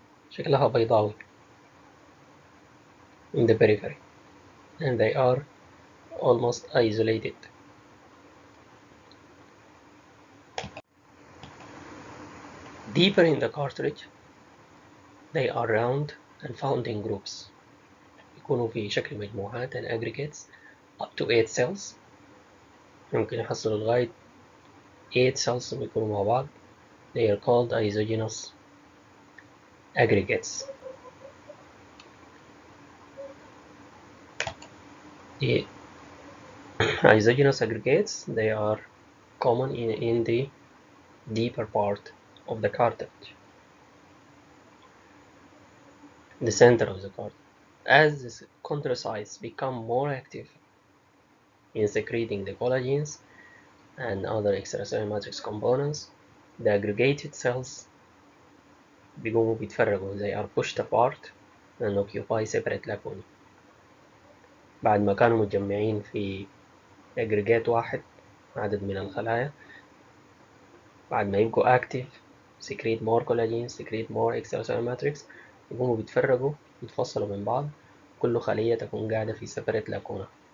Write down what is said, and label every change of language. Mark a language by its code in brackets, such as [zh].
[ar] شكلها بيضاوي [en] in the periphery, and they are almost isolated. Deeper in the cartilage, they are round and found in groups. [ar] يكونوا في شكل مجموعات [en] and aggregates up to 8 cells. [ar] ممكن يحصلوا لغاية 8 cells بيكونوا مع بعض. [en] They are called isogenous aggregates. The isogenous aggregates, they are common in the deeper part of the cartilage, the center of the cartilage. As the chondrocytes become more active in secreting the collagens and other extracellular matrix components, the aggregated cells [ar] بيقوموا بيتفرغوا. [en] They are pushed apart and occupy separate lacunae. [ar] بعد ما كانوا متجمعين في aggregate واحد، عدد من الخلايا، بعد ما يبقوا [en] active secrete more collagen, secrete more extracellular matrix، [ar] يقوموا بيتفرغوا، يتفصلوا من بعض، كل خلية تكون قاعدة في [en] separate lacuna.